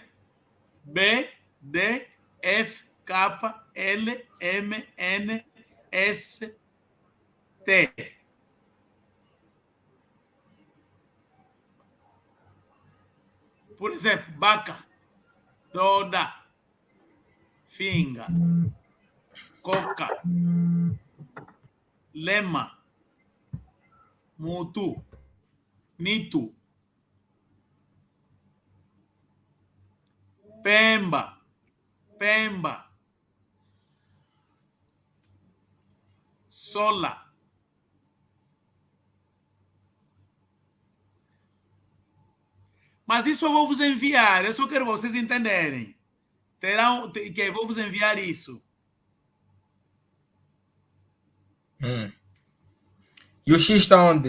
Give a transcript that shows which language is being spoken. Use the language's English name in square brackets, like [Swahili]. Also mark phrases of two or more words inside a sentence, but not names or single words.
[Portuguese] B, D, F, K, L, M, N, S, T. Por exemplo, [Kongo] baca, doda, finga, coca, lema, mutu, nitu, pemba, pemba, sola. [Portuguese] Mas isso eu vou vos enviar, eu só quero vocês entenderem. Terão que eu vou vos enviar isso. E o X está onde?